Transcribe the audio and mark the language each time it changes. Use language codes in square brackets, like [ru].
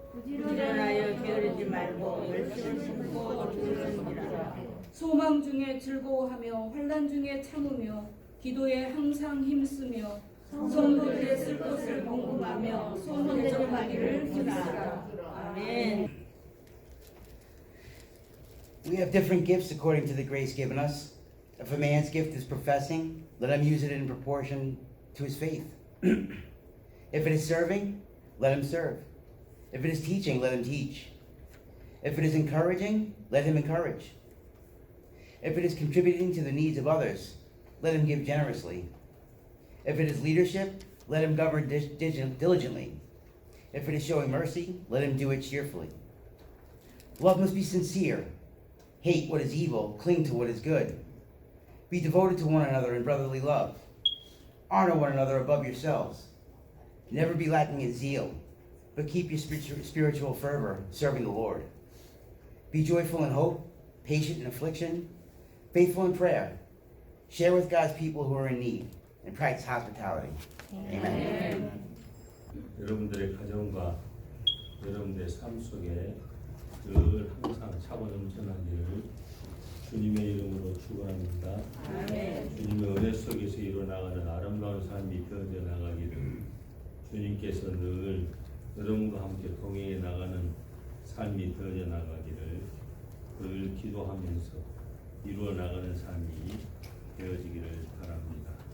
[ko] 부지런하여 게으르지 말고 열심히 숨고 들으니라. 소망 중에 즐거워하며 환난 중에 참으며 기도에 항상 힘쓰며 성도들의 쓸 것을 궁금하며 손대접하기를 힘쓰라. 아멘. [en] We have different gifts according to the grace given us. If a man's gift is professing, let him use it in proportion to his faith. If it is serving, let him serve. If it is teaching, let him teach. If it is encouraging, let him encourage. If it is contributing to the needs of others, let him give generously. If it is leadership, let him govern diligently. If it is showing mercy, let him do it cheerfully. Love must be sincere. Hate what is evil, cling to what is good. Be devoted to one another in brotherly love. Honor one another above yourselves. Never be lacking in zeal, but keep your spiritual fervor serving the Lord. Be joyful in hope, patient in affliction, faithful in prayer. Share with God's people who are in need, and practice hospitality. Amen. [ko] 여러분들의 가정과 여러분들의 삶 속에 늘 항상 차고 넘쳐나기를 주님의 이름으로 축원합니다. 주님의 은혜 속에서 이루어나가는 아름다운 삶이 되어져 나가기를, 주님께서 늘 여러분과 함께 동행해 나가는 삶이 되어져 나가기를 늘 기도하면서 이루어나가는 삶이 되어지기를 바랍니다.